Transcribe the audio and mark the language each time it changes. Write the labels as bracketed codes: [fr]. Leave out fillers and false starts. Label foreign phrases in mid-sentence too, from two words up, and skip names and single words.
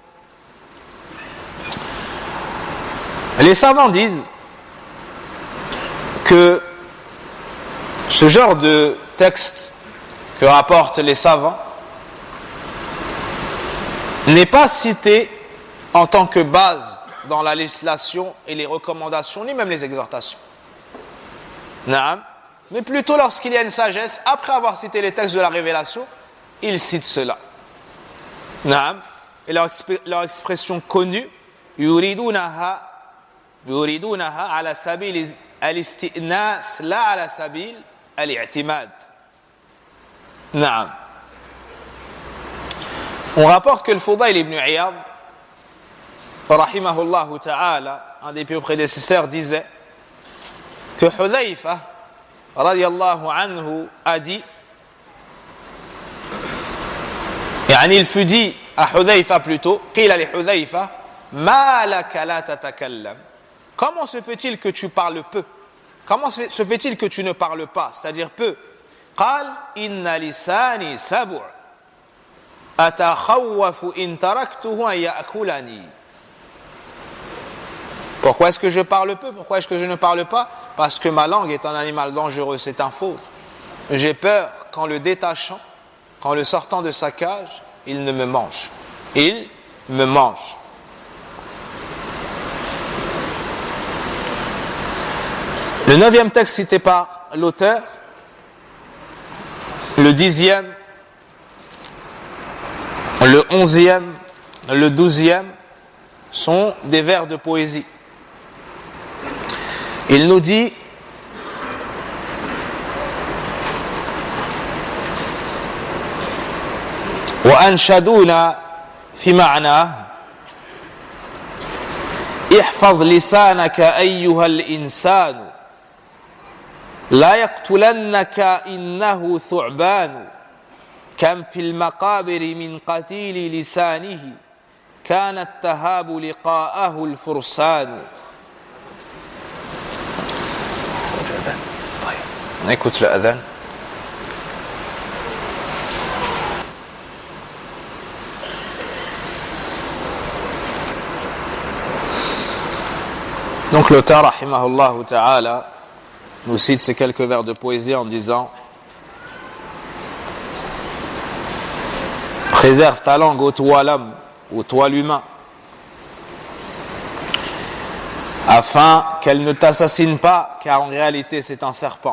[fr] Les savants disent que ce genre de texte que rapportent les savants n'est pas cité en tant que base dans la législation et les recommandations, ni même les exhortations. Naam, mais plutôt lorsqu'il y a une sagesse, après avoir cité les textes de la révélation, il cite cela. Naam. Et leur expression connue, [ar] يريدونها على سبيل الاستئناس لا على سبيل الاعتماد. [fr] Naam. On rapporte que le Fudayl ibn Iyad, [ar] رحمه الله تعالى, [fr] un des plus prédécesseurs, disait que Hudhayfa [ar] رضي الله عنه [fr] a dit, il fut dit à Hudhayfa plutôt, [ar] قيل لحذيفة ما لك لا تتكلم. [fr] Comment se fait-il que tu parles peu? Comment se fait-il que tu ne parles pas, c'est-à-dire peu? [ar] قال إن لساني سبع أتخوف إن تركته أن يأكلني. [fr] Pourquoi est-ce que je parle peu? Pourquoi est-ce que je ne parle pas? Parce que ma langue est un animal dangereux, c'est un fauve. J'ai peur qu'en le détachant, qu'en le sortant de sa cage, il ne me mange. Il me mange. Le 9e texte cité par l'auteur, le 10e, le 11e, le 12e sont des vers de poésie. Il nous dit [ar] وأنشدونا في معناه احفظ لسانك أيها الإنسان لا يقتلنك إنه ثعبان كم في المقابر من قتيل لسانه كانت تهاب لقاءه الفرسان. [fr] On écoute le adhan. Donc l'auteur, [ar] رحمه الله تعالى, [fr] nous cite ces quelques vers de poésie en disant: préserve ta langue, ô toi l'homme, ô toi l'humain, afin qu'elle ne t'assassine pas, car en réalité c'est un serpent.